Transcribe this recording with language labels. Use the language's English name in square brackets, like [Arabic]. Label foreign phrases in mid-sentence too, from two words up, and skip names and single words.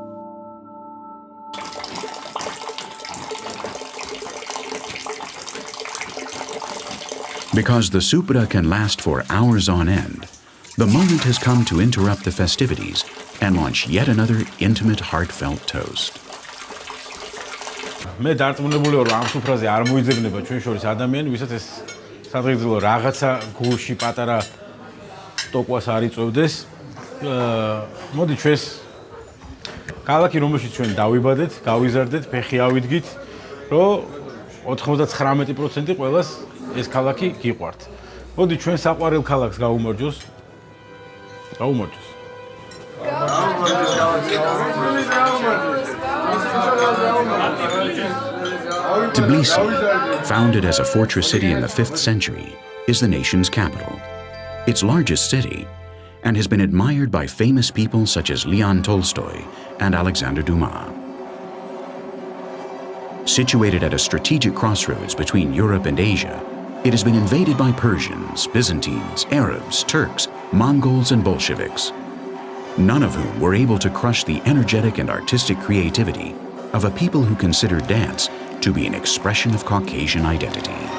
[English] Because the supra can last for hours on end, the moment has come to interrupt the festivities and launch yet another intimate, heartfelt toast. [Georgian] მე დარწმუნებული ვარ, ამ სუფრაზე არ მოიძებნება ჩვენ შორის ადამიანი, ვისაც ეს სადღეგრძელო რაღაცა გულში პატარა ტოკვას არ იწვევდეს. მოდი ჩვენს ქალაქი, რომელშიც ჩვენ დავიბადეთ, გავიზარდეთ, ფეხი ავიდგით, რომ 99% ყველას ეს ქალაქი გიყვართ. მოდი ჩვენ საყვარელ ქალაქს გავუმარჯოს. [English] Tbilisi, founded as a fortress city in the 5th century, is the nation's capital, its largest city, and has been admired by famous people such as Leon Tolstoy and Alexander Dumas. Situated at a strategic crossroads between Europe and Asia, it has been invaded by Persians, Byzantines, Arabs, Turks, Mongols, and Bolsheviks, none of whom were able to crush the energetic and artistic creativity of a people who consider dance to be an expression of Caucasian identity.